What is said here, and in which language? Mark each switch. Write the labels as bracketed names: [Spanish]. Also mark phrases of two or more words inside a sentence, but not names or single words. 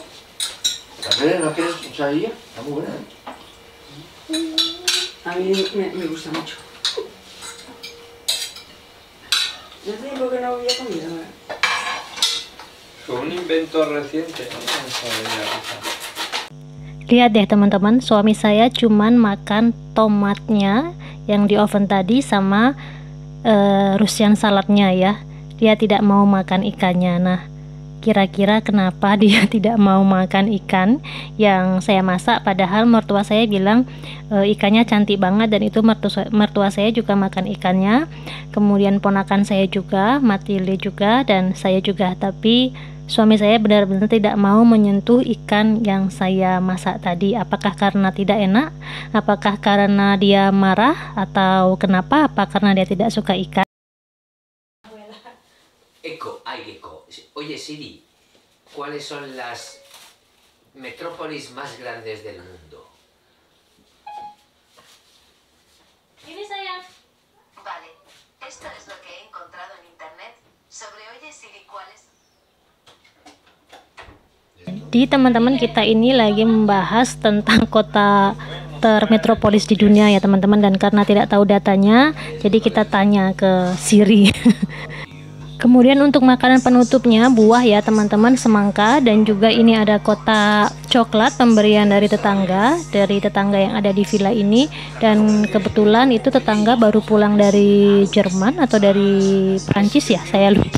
[Spanish] ¿También no quieres ensaladilla? Está muy buena, A mí me gusta mucho. Yo hace tiempo que no había comido. Fue un invento reciente, ¿no? La ensaladilla rusa. [Indonesian] Lihat deh teman-teman, suami saya cuman makan tomatnya yang di oven tadi sama [English] Russian saladnya [Indonesian] ya. Dia tidak mau makan ikannya. Nah, kira-kira kenapa dia tidak mau makan ikan yang saya masak, padahal mertua saya bilang ikannya cantik banget, dan itu mertua saya juga makan ikannya, kemudian ponakan saya juga, Matilde juga, dan saya juga. Tapi suami saya benar-benar tidak mau menyentuh ikan yang saya masak tadi. Apakah karena tidak enak? Apakah karena dia marah? Atau kenapa? Apa karena dia tidak suka ikan? [Spanish] Eco, ay, Eco. Oye, Siri, ¿cuáles son las metrópolis más grandes del mundo? [Indonesian] Ini sayang. [Spanish] Vale, esto es lo que he encontrado en internet sobre Oye Siri, ¿cuáles? [Indonesian] Jadi teman-teman, kita ini lagi membahas tentang kota termetropolis di dunia ya teman-teman, dan karena tidak tahu datanya, jadi kita tanya ke Siri. Kemudian untuk makanan penutupnya buah ya teman-teman, semangka, dan juga ini ada kotak coklat pemberian dari tetangga yang ada di villa ini, dan kebetulan itu tetangga baru pulang dari Jerman atau dari Prancis ya, saya lupa.